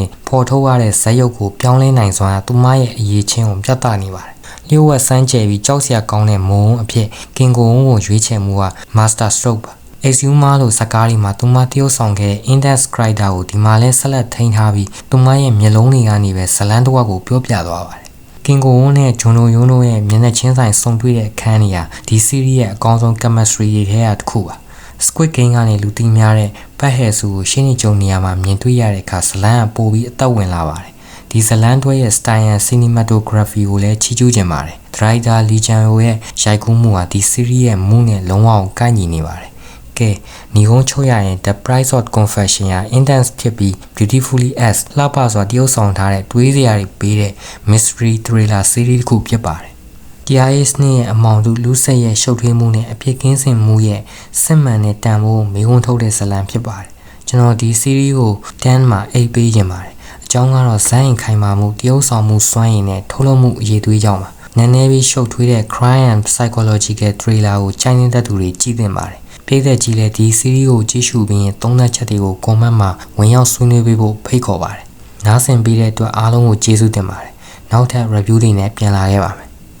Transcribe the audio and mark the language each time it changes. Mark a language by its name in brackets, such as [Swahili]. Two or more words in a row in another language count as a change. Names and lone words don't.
[Burmese] ပေါ်ထုတ်ရတဲ့ဇက်ရုပ်ကိုပြောင်းလဲနိုင်စွာသူမရဲ့အရေးချင်းကိုပြသနေပါတယ်။လျှို့ဝှက်စမ်းကြဲပြီးကြောက်စရာကောင်းတဲ့မုံအဖြစ်ကင်ကိုကိုရွေးချယ်မှုက [English] master stroke [Burmese] ပါ။ Exuma လို့ဇာတ်ကားတွေမှာသူမတရုပ်ဆောင်ခဲ့တဲ့ [English] index character [Burmese] ကိုဒီမှာလဲဆက်လက်ထိန်းထားပြီးသူမရဲ့မျက်လုံးတွေကနေပဲဇလန်တစ်ဝက်ကိုပြောပြသွား ပါတယ်။ကင်ကိုဝန်းနဲ့ဂျွန်လိုယွန်းတို့ရဲ့မျက်နှာချင်းဆိုင်ဆုံတွေ့တဲ့အခန်းတွေဟာဒီ series ရဲ့အကောင်းဆုံး chemistry တွေထဲကတစ်ခုပါ။ Squid Game ကနေလူသိများတဲ့ဘတ်ဟဲဆူကိုရှင်းနေကြုံနေရာမှာမြင်တွေ့ရတဲ့အခါဇလန်ကပိုပြီးအသက်ဝင်လာ ပါတယ်။ဒီဇလန်တွဲရဲ့ [English] style and cinematography [Burmese] ကိုလည်းချီးကျူးခြင်းပါတယ်။ Director Lee Chang-ho ရဲ့ရိုက်ကူးမှုဟာဒီ series ရဲ့မူနဲ့လုံးဝကိုက်ညီနေပါတယ်ကဲညီကုန်းချုပ်ရရင် The Price of Confession ဟာ intense ဖြစ်ပြီး [English] beautifully as [Burmese] လှပစွာတရုပ်ဆောင်ထားတဲ့တွေးစရာတွေပေးတဲ့ [English] mystery thriller series [Burmese] တစ်ခုဖြစ်ပါတယ်။တရားရေးစနစ်ရဲ့အမောင်တူလူဆက် ရဲ့ရှုပ်ထွေးမှုနဲ့အဖြစ်ကင်းစင်မှုရဲ့စစ်မှန်တဲ့တန်ဖိုးကိုမေးခွန်းထုတ်တဲ့ဇာတ်လမ်းဖြစ်ပါတယ်။ကျွန်တော်ဒီ series ကို10မှာ8ပေးခြင်းပါတယ်။အကြောင်းကတော့ဇာတ်ရင်ခိုင်မာမှုတရုပ်ဆောင်မှုစွမ်းရည်နဲ့ထုတ်လုပ်မှုအရေးသွေးကြောင့်ပါ။နည်းနည်းပြီးရှုပ်ထွေးတဲ့ [English] crime and psychological thriller [Burmese] ကိုချိုင်းနေတဲ့သူတွေကြည့်သင့်ပါတယ်။ပြည်သက်ကြီးလည်းဒီ series ကိုကြည့်ရှုပြီးရင်သုံးသပ်ချက်တွေကို comment မှာဝင်ရောက်ဆွေးနွေးပေးဖို့ဖိတ်ခေါ်ပါတယ်။နားဆင်ပေးတဲ့အတွက်အားလုံးကိုကျေးဇူးတင်ပါတယ်။နောက်ထပ် review တွေနဲ့ပြန်လာခဲ့ပါမယ်